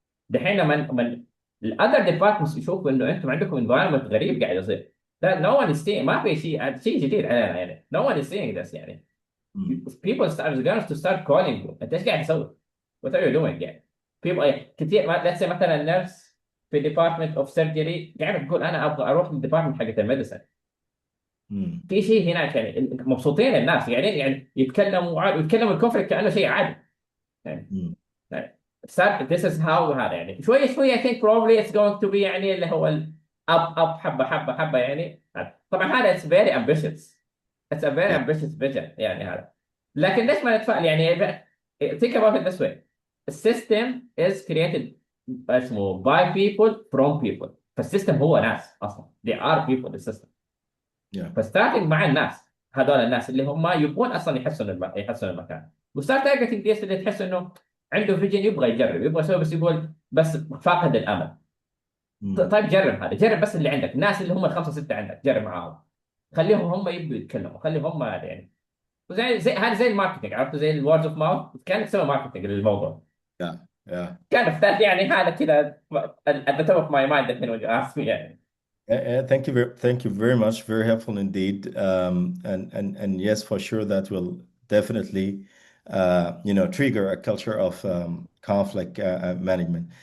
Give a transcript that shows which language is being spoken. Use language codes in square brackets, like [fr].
[ar] دحين لما الاذر ديبارتمنتس يشوفوا انه انتم عندكم انفايرمنت غريب قاعد يصير. لا [en] no one is seeing، [ar] ما في شيء جديد علينا يعني. [en] no one is seeing this يعني. مم. people start to start calling you [ar] انت ايش قاعد تسوي؟ [en] what are you doing يعني. [ar] people كثير let's say مثلا نيرس في ديبارتمنت اوف سيرجري قاعد تقول انا ابغى اروح للديبارتمنت حقت الميديسن. مم. في شيء هناك يعني مبسوطين الناس قاعدين يعني يتكلموا عادي، ويتكلموا الكونفليكت كانه شيء عادي يعني. مم. [en] this is how [ar] هذا يعني شوي شوي [en] I think probably it's going to be يعني اللي هو up حبه حبه حبه يعني. طبعا هذا it's very ambitious. it's a very Yeah. ambitious vision يعني هذا. [ar] لكن ليش ما نتفائل يعني. [en] think about it this way. The system is created اسمه by people from people. [ar] فالسيستم هو ناس اصلا [en] they are people the system. Yeah. [ar] فستارتنج مع الناس هذول الناس اللي هم يبغون اصلا يحسنوا المكان. وستارت تارجتنج ديس اللي تحس انه عنده فيجن يبغى يجرب يبغى يسوي، بس يقول بس فاقد الامل. مم. طيب جرب هذا، جرب بس اللي عندك الناس اللي هم الخمسه سته عندك جرب معاهم. خليهم هم يبغوا يتكلموا، خليهم هم يعني. وزي هذا زي الماركتنج، عرفت زي الورد اوف ماوث كانك تسوي ماركتنج للموضوع. [en] Yeah. Yeah. [ar] كان افتكر يعني هذا كذا [en] at the top of my mind الحين when you ask me يعني. Thank you very much. Very helpful indeed. And yes, for sure that will definitely, trigger a culture of conflict management.